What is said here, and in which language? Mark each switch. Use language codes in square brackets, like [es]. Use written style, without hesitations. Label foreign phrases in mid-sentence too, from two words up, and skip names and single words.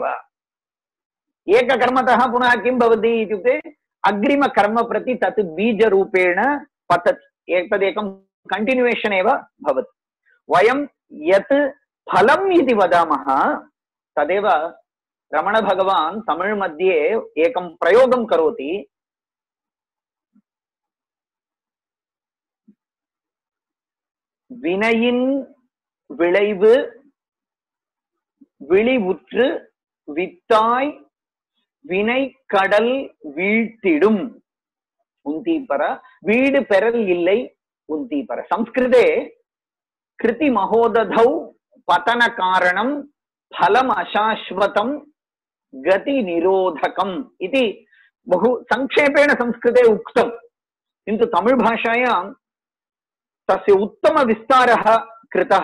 [sa] एककर्मतः पुनः किं भवति इत्युक्ते अग्रिमकर्म प्रति तत् बीजरूपेण पतति, एतदेकं कण्टिन्यूएशन् एव भवति। वयं यत् फलम् इति वदामः तदेव रमणभगवान् तमिळ् मध्ये एकं प्रयोगं करोति। [ta] வினையின் விளைவு விழிவுற்று வித்தாய் வினை கடல் வீழ்த்திடும் உந்தீபர வீடு பெறல் இல்லை உந்தீபர। [sa] संस्कृते कृति महोदधौ पतन कारणं फलम अशाश्वतं गति निरोधकम् इति बहु संक्षेपेण संस्कृते उक्तं, किन्तु तमिळ् भाषायां तस्य उत्तम विस्तारः कृतः।